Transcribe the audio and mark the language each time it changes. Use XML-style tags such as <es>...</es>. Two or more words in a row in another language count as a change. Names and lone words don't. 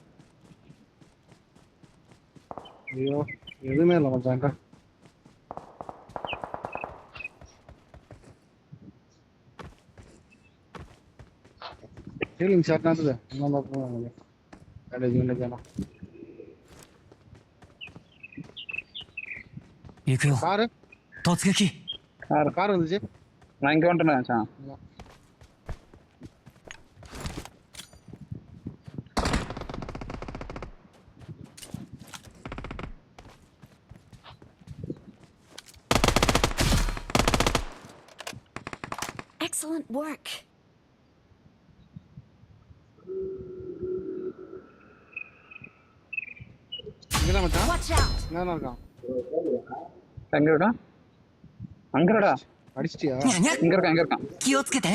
<ta>ஐயோ எதுவுமே இல்லை மச்சான்டா.</ta> <en>healing shot</en> <ta>நடந்தது. இன்னும் பார்ப்போம். காலேஜ் வேண்டாம்.</ta> <ja>行くよ</ja> <ta>காரு</ta> <ja>突撃</ja> <ta>கார் வந்துச்சு. நான் இங்க வந்துட்டேன் மச்சான்.</ta> <en>Excellent work.</en> <ta>இங்கதான் மச்சான்.</ta> <en>Watch out.</en> <ta>இங்கதான் இருக்கான். எங்கடா? அங்கடா. அடிச்சிட்டியா? にゃにゃ இங்க இருக்கான்.</ta> <ja>気をつけてね</ja>